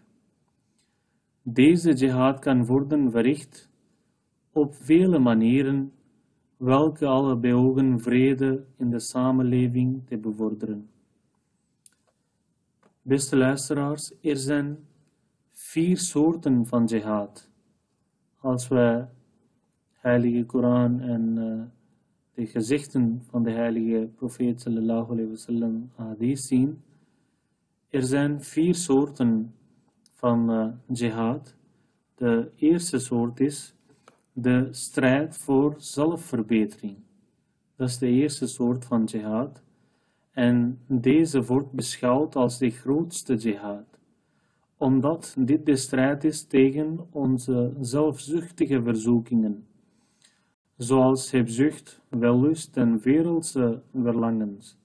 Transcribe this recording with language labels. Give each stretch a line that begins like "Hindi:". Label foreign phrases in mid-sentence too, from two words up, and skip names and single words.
Dutch: Deze jihad kan worden verricht op vele manieren, welke alle beogen vrede in de samenleving te bevorderen. Beste luisteraars, er zijn 4 soorten van jihad. Als we heilige Koran en de gezichten van de heilige profeet
Arabic: صلى الله عليه وسلم
Dutch: hadith zien, er zijn 4 soorten van jihad. De eerste soort is de strijd voor zelfverbetering. Dat is de eerste soort van jihad, en deze wordt beschouwd als de grootste jihad, omdat dit de strijd is tegen onze zelfzuchtige verzoekingen, zoals hebzucht, wellust en wereldse verlangens.